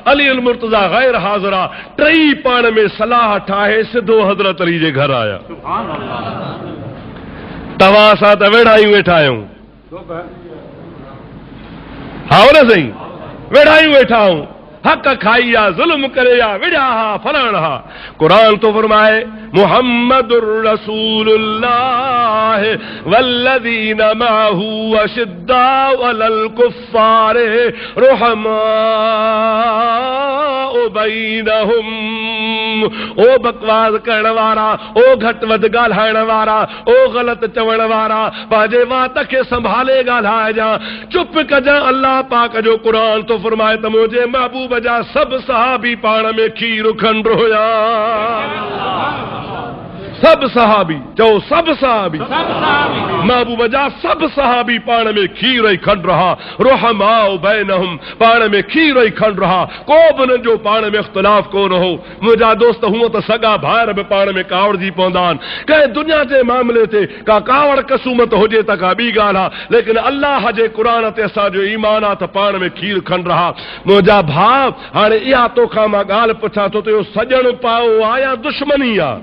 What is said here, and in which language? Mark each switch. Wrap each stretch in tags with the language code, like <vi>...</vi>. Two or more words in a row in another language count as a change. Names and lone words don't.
<sd>अली मुर्तज़ा गैर हाज़िर आहे, टई पाण में सलाह ठाहे सिधो हज़रत अली जे घर आया। तव्हां सां त वेड़ा ई वेठा आहियूं, हाँ न सही वेठायूं वेठा हूं हक खाई या जुल्म करे या विड़ा हा फलाण हा कुरान तो फरमाए</sd> <ar>محمد رسول الله والذين معه أشداء على الكفار رحماء بينهم.</ar> <sd>ओ बकवास करण वारा, ओ घट वध ॻाल्हाइण वारा, ओ ग़लत चवण वारा, पंहिंजे वात खे संभाले ॻाल्हाए जा, चुप कजां। अल्लाह पाक जो कुरान तो फरमाए त मुंहिंजे महबूब जा सब सहाबी पाण में खीर खंड हुया। सब सहाबी चो सब सहाबी महबूब जा सब सहाबी पाण में खीर ई खंड रहा।</sd> <ar>رحماء بينهم</ar> <sd>पाण में खीर ई खंड रहा। को बि न जो पाण में इख्तिलाफ कोन हो। मुंहिंजा दोस्त हूअं त सगा भाइर बि पाण में कावड़जी पवंदा आहिनि। कंहिं दुनिया जे मामले ते का कावड़ कसूमत हुजे त का ॿी ॻाल्हि आहे, लेकिन अल्लाह जे क़ुरान ते असांजो ईमान आहे त पाण में खीर खंड रहा। मुंहिंजा भाउ हाणे इहा तोखां मां ॻाल्हि पुछां थो त इहो सॼण पाओ आहे या दुश्मनी आहे?</sd>